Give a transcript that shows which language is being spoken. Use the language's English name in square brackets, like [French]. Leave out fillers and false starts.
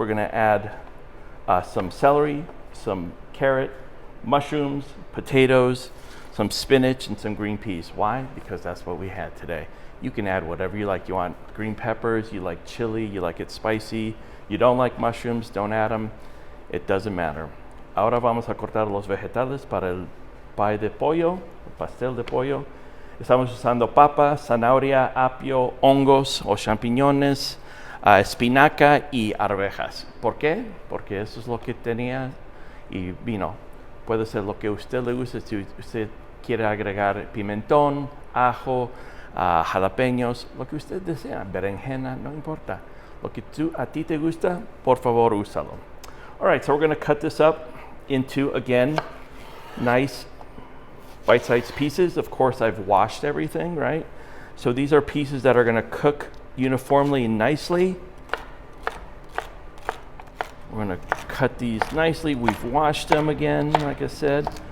[English] We're going to add some celery, some carrot, mushrooms, potatoes, some spinach, and some green peas. Why? Because that's what we had today. You can add whatever you like. You want green peppers, you like chili, you like it spicy. You don't like mushrooms, don't add them. It doesn't matter. [Spanish] Ahora vamos a cortar los vegetales para el pie de pollo, el pastel de pollo. Estamos usando papa, zanahoria, apio, hongos o champiñones, espinaca y arvejas. ¿Por qué? Porque eso es lo que tenía y vino. Puede ser lo que a usted le guste. Si usted quiere agregar pimentón, ajo, jalapeños, lo que usted desea, berenjena, no importa. Lo que a ti te gusta, por favor, úsalo. [English] All right, so we're going to cut this up into, again, nice bite-sized pieces. Of course, I've washed everything, right? So these are pieces that are going to cook uniformly and nicely. We're going to cut these nicely. We've washed them again, like I said.